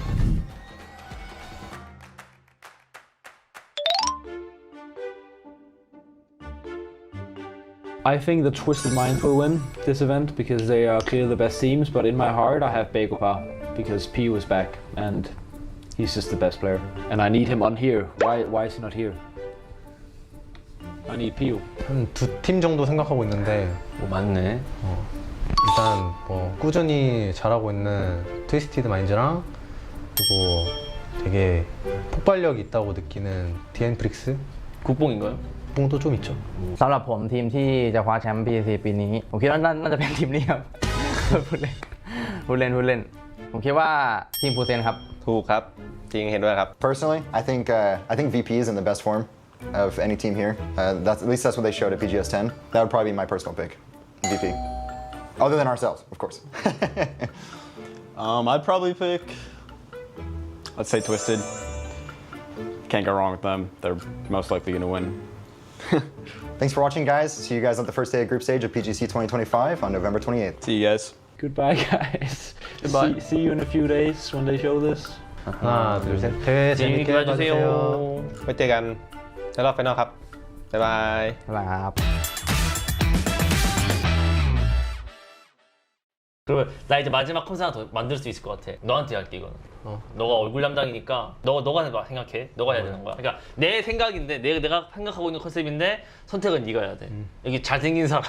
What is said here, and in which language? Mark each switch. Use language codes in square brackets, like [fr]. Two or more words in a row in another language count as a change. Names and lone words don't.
[en] I think the Twisted Minds will win this event because they are clearly the best teams, but in my heart I have Bagopa because PU is back and he's just the best player. And I need him on here. Why is he not here? I need PU. [ko] 한 2팀 정도 생각하고 있는데 오, 맞네. 일단 뭐 꾸준히 잘하고 있는 트위스티드 마인즈랑 그리고 되게 폭발력이 있다고 느끼는 디엔프릭스 국뽕인가요? 국뽕도 좀 있죠. [th] สำหรับผมทีมที่จะคว้าแชมป์ PGC ปีนี้ผมคิดว่าน่าจะเป็นทีมนี้ครับ พูดเล่นผมคิดว่าทีมฟูเซนครับ ถูกครับจริงเห็นด้วยครับ [en] Personally, I think VP is in the best form of any team here. At least that's what they showed at PGS 10. That would probably be my personal pick, VP. Other than ourselves, of course. I'd probably pick, let's say Twisted. Can't go wrong with them. They're most likely going to win. Thanks for watching, guys. See you guys at the first day of group stage of PGC 2025 on November 28th. See you guys. Goodbye, guys. Goodbye. See you in a few days when they show this. [ko] 하나 둘셋 대회 재밌게 봐주세요. [th] ไว้เจอกันในรอบไฟนอลครับ บ๊ายบาย ครับ [ko] 그러면 나 이제 마지막 컴퓨터 하나 더 만들 수 있을 것 같아. 너한테 할게 이거는. 너가 얼굴 담당이니까 너가 해봐. 생각해. 너가 해야 되는 거야. 그러니까 내 생각인데 내가 생각하고 있는 컨셉인데 선택은 네가 해야 돼. 여기 잘생긴 사람.